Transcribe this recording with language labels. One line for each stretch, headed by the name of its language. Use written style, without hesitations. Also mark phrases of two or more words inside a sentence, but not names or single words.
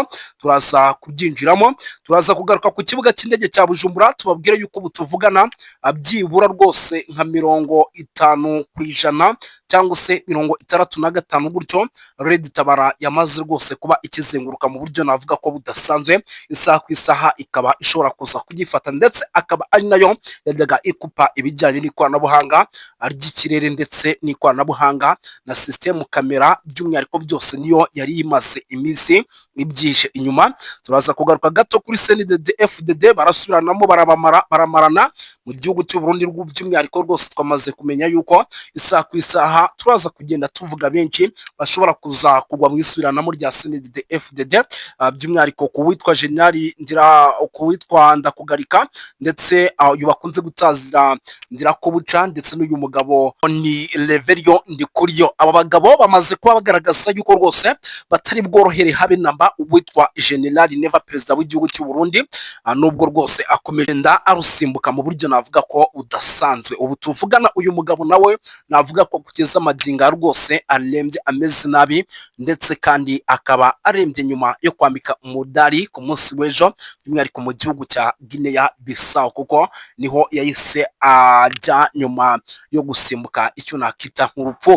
Kinyarwanda: Turaza kubyinjiramo, turaza kugaruka ku kibuga cy'indege cya Bujumbura, tubabwire yuko butuvugana byibura rwose nka 50% cyangwa se 65 gutyo Red Tabara yamaze rwose kuba ikizenguruka mu buryo navuga ko budasanzwe. Isaha ku isaha ikaba ishobora kuza kugifata, ndetse akaba ari nayo yajyaga ikupa ibijyanye n'ikoranabuhanga ry'ikirere ndetse n'ikoranabuhanga na
English: system kamera,
Kinyarwanda: by'umwihariko byose niyo yari imaze iminsi ibyishe inyuma. Turaza kugaruka gato kuri CNDD FDD, barasubiranamo baramarana mu gihugu cy'u Burundi. By'umwihariko rwose twamaze kumenya yuko isaha ku isaha turaza kugenda tuvuga benshi bashobora kuza kugwa mu isubiranamo rya CNDD FDD, by'umwihariko ku witwa General ku witwa Ndakugarika, ndetse uyu bakunze gutazira Ndirakobuca, ndetse n'uyu mugabo ni Leverio Ndikuriyo. Aba bagabo bamaze kuba bagaragaza yuko rwose batari bworohere habe namba uwitwa General Neva, perezida w'igihugu cy'u Burundi, nubwo rwose akomeje arusimbuka mu buryo navuga ko udasanzwe. Ubu tuvugana uyu mugabo nawe navuga ko kugeza amaginga rwose arembye, ameze nabi, ndetse kandi akaba arembye nyuma yo kwambika umudari ku munsi w'ejo, by'umwihariko mu gihugu cya Guinea Bissau, kuko niho yahise ajya nyuma yo gusimbuka icyo nakita nk'urupfu.